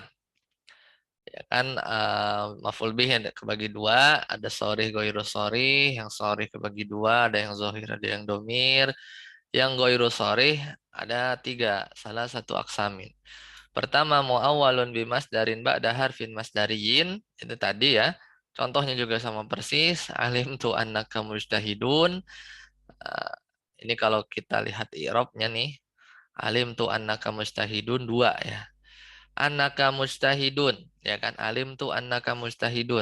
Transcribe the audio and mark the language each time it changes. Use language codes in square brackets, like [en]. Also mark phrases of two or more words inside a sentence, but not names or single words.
[id] Ya kan maf'ul bih ada kebagi dua, ada [ar] sharih ghairu sharih, [id] yang sharih kebagi dua, ada yang zahir, ada yang domir. Yang [ar] ghairu sharih [id] ada 3, salah satu aksamin. [ar] Pertama muawwalun bimasdarin ba'da harfin masdariyin, [id] itu tadi ya. Contohnya juga sama persis, [ar] alim tu annaka mujtahidun. [id] Eh, ini kalau kita lihat i'rabnya nih, [ar] alim tu annaka mujtahidun [id] 2 ya. [ar] Annaka mujtahidun, [id] ya kan? [ar] Alim tu annaka mujtahidun.